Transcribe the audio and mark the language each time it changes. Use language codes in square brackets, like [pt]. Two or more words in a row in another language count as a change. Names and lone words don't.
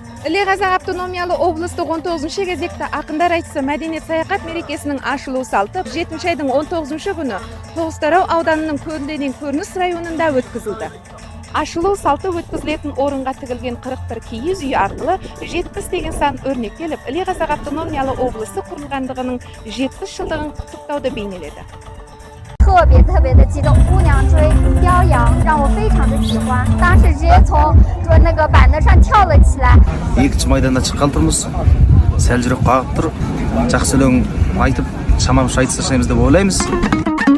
[kk] Іле Қазақ автономиялы облыстық 19-ші кезекті ақындар айтысы мәдениет саяхат мерекесінің ашылу салты 7 айдың 19-ші күні Тоғызтарау ауданының Көлденең көрініс районында өткізілді. Ашылу салты өткізілетін орынға тігілген 41 киіз үй арқылы 70 деген сан өрнектеліп, Іле Қазақ автономиялы облысы құрылғандығының 70 жылдығын құттықтауды бейнеледі. [zh] 特别的激动，姑娘追雕羊让我非常的喜欢，当时直接从那个板凳上跳了起来。 [kk] Екінші майданда шыққан тұрмыз, сәл жүрек қағып тұр, жақсы өлең айтып, шамамызша айтыстырсаймыз деп ойлаймыз.